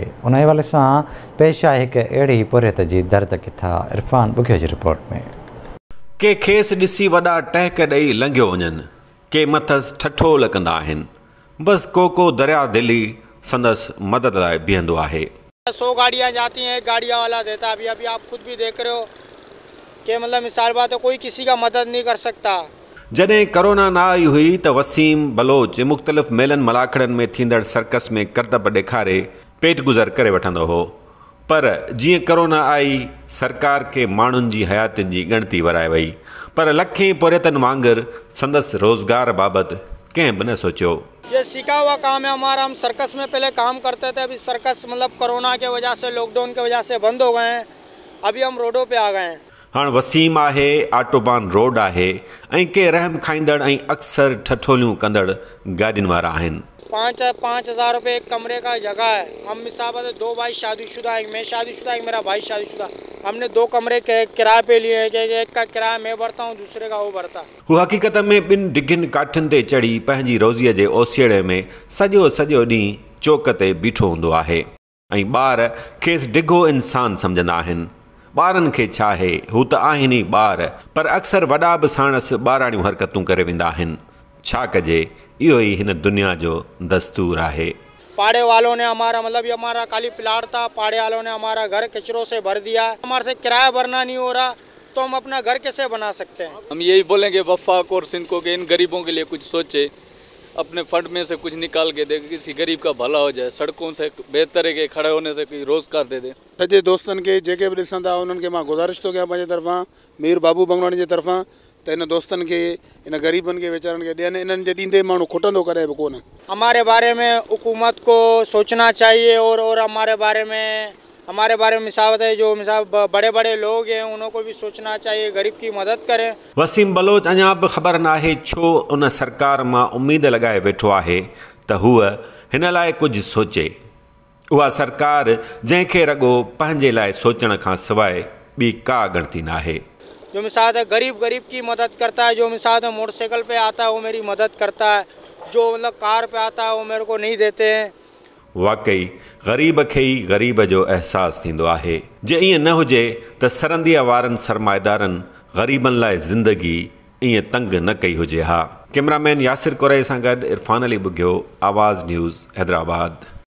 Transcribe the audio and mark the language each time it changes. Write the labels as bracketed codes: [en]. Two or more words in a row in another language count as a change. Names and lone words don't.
[sd] उन हवाले सां पेश आहे हिकु अहिड़ी पुरियत जी दर्द किथा इरफान बुघियो जी रिपोर्ट में। के खेसि ॾिसी वॾा टहक ॾेई लंघियो वञनि, के मथसि ठठो लकंदा आहिनि। बसि को दरिया दिली संदसि मदद लाइ बीहंदो आहे। [ur] 100 گاڑیاں جاتی ہیں، ایک گاڑیا والا دیتا ہے۔ ابھی آپ خود بھی دیکھ رہے ہو کہ مطلب مثال بات ہے، کوئی کسی کا مدد نہیں کر سکتا. [sd] जॾहिं कोरोना न आई हुई त वसीम बलोच मुख़्तलिफ़ मेलनि मलाखड़नि में थींदड़ सर्कस में करतब ॾेखारे पेट गुज़र करे वठंदो हो। पर जीअं कोरोना आई, सरकार के माण्हुनि जी हयातियुनि जी ॻणती वराए वई, पर लखें पुरियतनि वांगुरु संदसि रोज़गार बाबति कंहिं बि न सोचियो। [ur] یہ سیکھا ہوا کام ہے ہمارا. ہم سرکس میں پہلے کام کرتے تھے، ابھی سرکس مطلب کورونا کے وجہ سے، لاک ڈاؤن کی وجہ سے بند ہو گئے ہیں. ابھی ہم روڈوں پہ آ گئے ہیں. [sd] हाँ, वसीम आहे, ऑटोबान रोड आहे, ऐं के रहम खाईंदड़ ऐं अक्सर ठठोलियूं कंदड़ गाॾियुनि वारा आहिनि। [ur] 5,000 روپے ایک کمرے کا جگہ ہے. ہم حساب سے 2 بھائی شادی شدہ، ایک میں شادی شدہ، ایک میرا بھائی شادی شدہ. ہم نے 2 کمرے کے کرائے پہ لیے ہیں کہ ایک کا کرایہ میں بھرتا ہوں، دوسرے کا وہ بھرتا. [sd] हू हक़ीक़त में ॿिनि डिघियुनि काठियुनि ते चढ़ी पंहिंजी रोज़ीअ जे ओसीड़े में सॼो ॾींहुं चौक ते बीठो हूंदो आहे, ऐं ॿार खेसि डिघो इंसानु सम्झंदा आहिनि। ॿारनि खे छा आहे, हू त आहिनि ई ॿार, पर अक्सर वॾा बि साणसि ॿाराणियूं हरकतूं करे वेंदा आहिनि। छा कजे, इहो ई हिन दुनिया जो दस्तूर आहे। [ur] پاڑے والوں نے ہمارا مطلب یہ ہمارا خالی پلاٹ تھا، پاڑے والوں نے ہمارا گھر کچروں سے بھر دیا. ہمارے سے کرایہ بھرنا نہیں ہو رہا، تو ہم اپنا گھر کیسے بنا سکتے ہیں? ہم یہی بولیں گے وفاق اور سندھ کو کہ ان غریبوں کے لیے کچھ سوچے، اپنے فنڈ میں سے کچھ نکال کے دے، کسی غریب کا بھلا ہو جائے. سڑکوں سے بہتر ہے کہ کھڑے ہونے سے کوئی روزگار دے دے. [sd] सॼे दोस्तनि खे जेके बि ॾिसंदा उन्हनि खे मां गुज़ारिश थो कयां पंहिंजे तरफ़ां, मीर बाबू बंगवाणी जे तरफ़ां, त इन दोस्तनि खे, इन गरीबनि खे वीचारनि खे ॾियनि। इन्हनि जे ॾींदे माण्हू खुटंदो करे बि कोन। [ur] ہمارے بارے میں حکومت کو سوچنا چاہیے اور ہمارے بارے میں مساوات ہے، جو مثال بڑے لوگ ہیں ان کو بھی سوچنا چاہیے، غریب کی مدد کریں. [sd] वसीम बलोच अञा बि ख़बर नाहे छो उन सरकार मां उम्मीद लगाए वेठो आहे त हूअ हिन लाइ कुझु सोचे। उहा सरकार जंहिंखे रॻो पंहिंजे लाइ सोचण खां सवाइ ॿी का ॻणती न आहे। [ur] جو مثال ہے غریب کی مدد کرتا ہے، جو مثال ہے موٹرسائیکل پہ آتا ہے وہ میری مدد کرتا ہے، جو مطلب کار پہ آتا ہے وہ میرے کو نہیں دیتے ہیں. [sd] वाकई ग़रीब खे ई ग़रीब जो अहसासु थींदो आहे। जे ईअं न हुजे त सरंदीअ वारनि सरमाएदारनि ग़रीबनि लाइ ज़िंदगी ईअं तंग न कई हुजे हा। कैमरामैन यासिर कुरैशी सां गॾु इरफान अली बुघियो, आवाज़ न्यूज़, हैदराबाद।